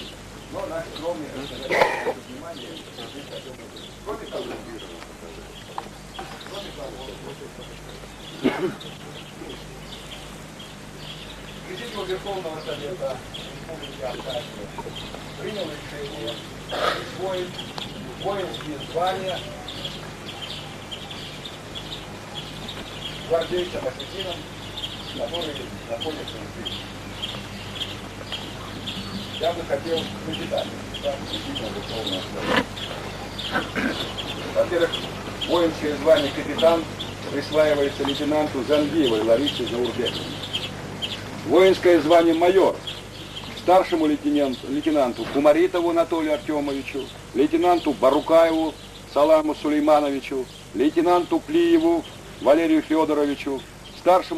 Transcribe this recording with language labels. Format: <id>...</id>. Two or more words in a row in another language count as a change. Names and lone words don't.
<ru>Но наш скромный внимание. Президиум Верховного Совета Республики Абхазия принял решение присвоить воинские звания гвардейцам осетинам, которые находятся здесь. Я бы хотел прочитать. Во-первых, воинское звание капитан присваивается лейтенанту Зангиевой Ларисе Заурбековне. Воинское звание майор старшему лейтенанту Кумаритову Анатолию Артемовичу, лейтенанту Барукаеву Саламу Сулеймановичу, лейтенанту Плиеву Валерию Федоровичу, старшему</ru>